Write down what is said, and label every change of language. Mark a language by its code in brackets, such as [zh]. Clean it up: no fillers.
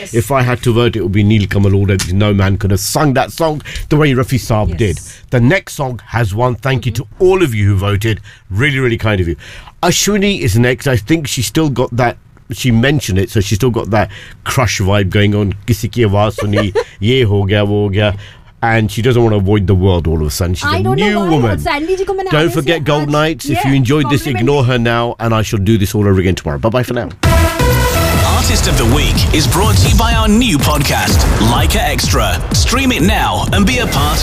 [en] If I had to vote, it would be Neel Kamal all day because no man could have sung that song the way Rafi Saab did. The next song has won. Thank you to all of you who voted. Really, really kind of you. Ashwini is next. I think she's still got that. She mentioned it, so she's still got that crush vibe going on. [hi] किसी की आवाज़ सुनी, ये हो गया, वो हो गया. [en] And she doesn't want to avoid the world all of a sudden. She's a new woman. Don't forget Gold Nights. If you enjoyed this, ignore her now, and I shall do this all over again tomorrow. Bye bye for now. Artist of the Week is brought to you by our new podcast, Leica Extra. Stream it now and be a part of